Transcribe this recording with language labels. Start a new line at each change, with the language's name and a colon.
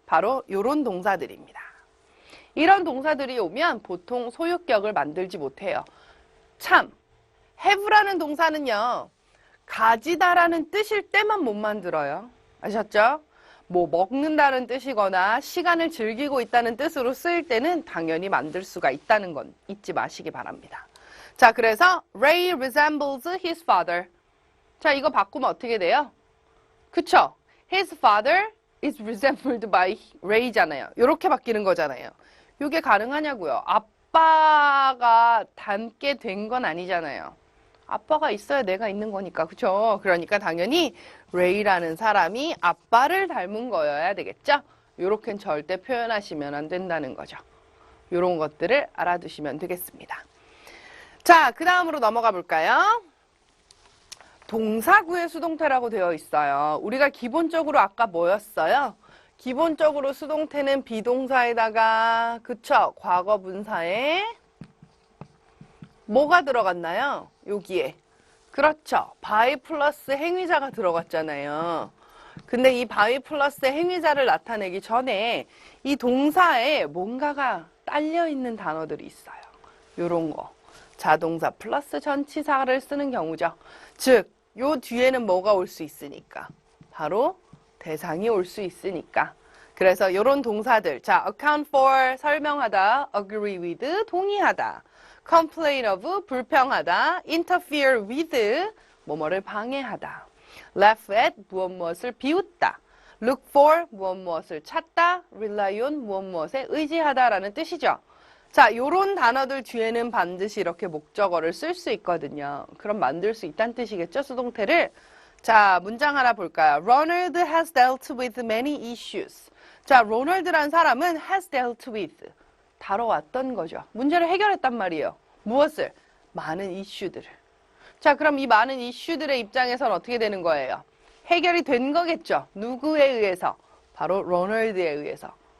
Korean: 바로 요런 동사들입니다. 이런 동사들이 오면 보통 소유격을 만들지 못해요. 참, have라는 동사는요, 가지다라는 뜻일 때만 못 만들어요. 아셨죠? 뭐 먹는다는 뜻이거나 시간을 즐기고 있다는 뜻으로 쓰일 때는 당연히 만들 수가 있다는 건 잊지 마시기 바랍니다. 자, 그래서
English: Ray resembles his father.
Korean: 자, 이거 바꾸면 어떻게 돼요? 그쵸?
English: His father is resembled by Ray잖아요.
Korean: 이렇게 바뀌는 거잖아요. 이게 가능하냐고요? 아빠가 닮게 된 건 아니잖아요. 아빠가 있어야 내가 있는 거니까, 그쵸? 그러니까 당연히 레이라는 사람이 아빠를 닮은 거여야 되겠죠? 요렇게는 절대 표현하시면 안 된다는 거죠. 요런 것들을 알아두시면 되겠습니다. 자, 그 다음으로 넘어가 볼까요? 동사구의 수동태라고 되어 있어요. 우리가 기본적으로 아까 뭐였어요? 기본적으로 수동태는 비동사에다가, 그쵸? 과거 분사에 뭐가 들어갔나요? 여기에. 그렇죠. by 플러스 행위자가 들어갔잖아요. 근데 이 by 플러스 행위자를 나타내기 전에 이 동사에 뭔가가 딸려있는 단어들이 있어요. 요런 거. 자동사 플러스 전치사를 쓰는 경우죠. 즉, 요 뒤에는 뭐가 올 수 있으니까. 바로 대상이 올 수 있으니까. 그래서 요런 동사들. 자, account for, 설명하다, agree with, 동의하다. complain of, 불평하다, interfere with, 뭐뭐를 방해하다, laugh at, 무엇무엇을 비웃다, look for, 무엇무엇을 찾다, rely on, 무엇무엇에 의지하다라는 뜻이죠. 자, 요런 단어들 뒤에는 반드시 이렇게 목적어를 쓸 수 있거든요. 그럼 만들 수 있다는 뜻이겠죠, 수동태를. 자, 문장 하나 볼까요?
English: Ronald has dealt with many issues.
Korean: 자, 로널드란 사람은
English: has dealt with.
Korean: 다뤄왔던 거죠. 문제를 해결했단 말이에요. 무엇을? 많은 이슈들을. 자, 그럼 이 많은 이슈들의 입장에서는 어떻게 되는 거예요? 해결이 된 거겠죠. 누구에 의해서? 바로 로널드에 의해서.